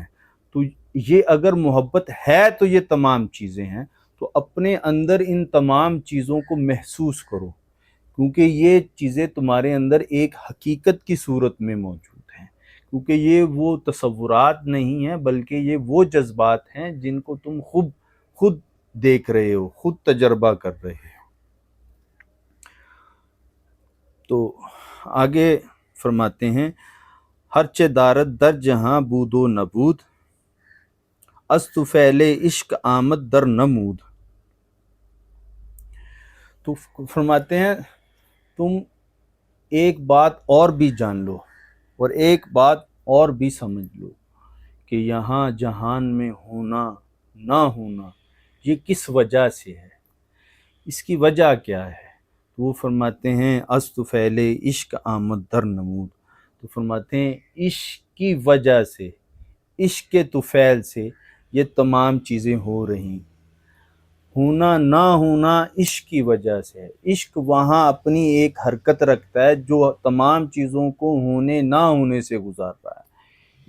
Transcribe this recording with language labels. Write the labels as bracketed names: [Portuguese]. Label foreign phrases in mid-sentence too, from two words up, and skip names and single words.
[Urdu] تو یہ اگر محبت ہے تو یہ تمام چیزیں ہیں، تو اپنے اندر ان تمام چیزوں کو محسوس کرو، کیونکہ یہ چیزیں تمہارے اندر ایک حقیقت کی صورت میں موجود ہیں. کیونکہ یہ وہ تصورات نہیں ہیں، بلکہ یہ وہ جذبات ہیں جن کو تم خود دیکھ رہے ہو، خود تجربہ کر رہے ہو. تو آگے فرماتے ہیں [Persian] ہرچہ دارد در جہاں بود و نبود، از طفیل عشق آمد در نمود. [Urdu] تو فرماتے ہیں تم ایک بات اور بھی جان لو اور ایک بات اور بھی سمجھ لو کہ یہاں جہان میں ہونا نہ ہونا یہ کس وجہ سے ہے، اس کی وجہ کیا ہے. تو وہ فرماتے ہیں [Persian] از طفیل عشق آمد در نمود. [Urdu] تو فرماتے ہیں عشق کی وجہ سے، عشق کے طفیل سے یہ تمام چیزیں ہو رہی. ہونا نہ ہونا عشق کی وجہ سے ہے. عشق وہاں اپنی ایک حرکت رکھتا ہے جو تمام چیزوں کو ہونے نہ ہونے سے گزار رہا ہے.